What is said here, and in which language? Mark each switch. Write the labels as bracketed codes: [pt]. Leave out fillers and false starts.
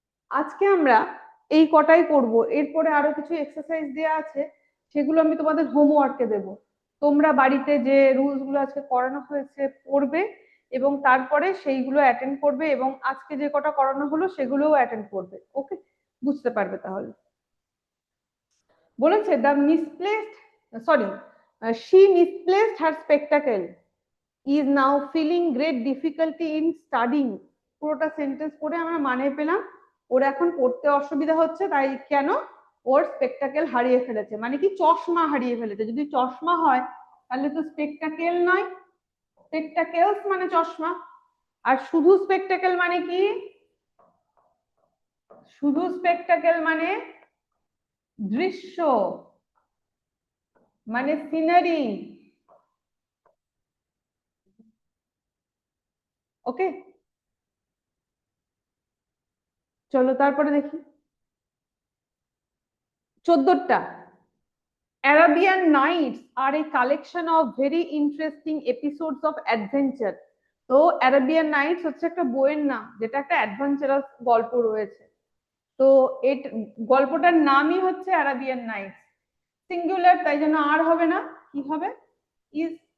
[bn] আজকে আমরা এই কটাই করব, এরপরে আরো কিছু এক্সারসাইজ দেওয়া আছে, সেগুলো আমি তোমাদের হোমওয়ার্কে দেব। তোমরা বাড়িতে যে রুলস গুলো আজকে করানো হয়েছে পড়বে, এবং তারপরে সেইগুলো অ্যাটেন্ড করবে, এবং আজকে যে কটা করানো হলো সেগুলোও অ্যাটেন্ড করবে। ওকে, বুঝতে পারবে তাহলে। বলেছে the misplaced, sorry, [en] she misplaced her spectacle, is now feeling great difficulty in studying. [bn] পুরোটা সেন্টেন্স পড়ে আমরা মানে পেলাম ওর এখন পড়তে অসুবিধা হচ্ছে, তাই কেন? ওর স্পেকটাকেল হারিয়ে ফেলেছে, মানে কি চশমা হারিয়ে ফেলেছে। যদি চশমা হয় তাহলে তো স্পেকটাকেল নয়, স্পেকটাকেলস মানে চশমা। আর শুধু স্পেকটাকেল মানে কি? শুধু স্পেকটাকেল মানে দৃশ্য, মানে সিনারি। ওকে, চলো তারপরে দেখি 14টা। [en] Arabian Nights are a collection of very interesting episodes of adventure. [bn] তো Arabian Nights হচ্ছে একটা বইয়ের নাম যেটা একটা অ্যাডভেঞ্চারাস গল্প রয়েছে। তো এই গল্পটার নামই হচ্ছে Arabian Nights, সিঙ্গুলার, তাই জন্য আর হবে না, কি হবে? ইজ।